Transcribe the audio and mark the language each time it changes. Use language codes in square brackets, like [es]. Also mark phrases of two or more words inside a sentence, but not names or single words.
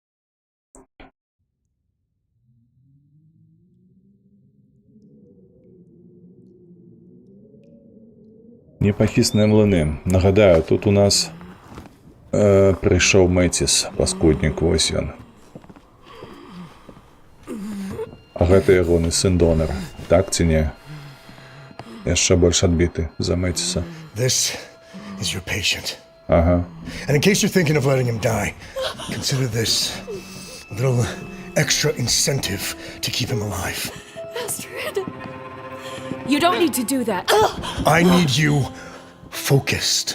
[be] Непахісныя млыны. Нагадаю, тут у нас прыйшоў Мэціс, паскуднік, вось ён. А гэта ягоны сын Донар, так ці не? Яшчэ больш адбіты за Мэціса. [en] This is your patient. [be] Ага. [en] And in case you're thinking of letting him die, consider this a little extra incentive to keep him alive. Astrid. You don't need to do that. I need you focused.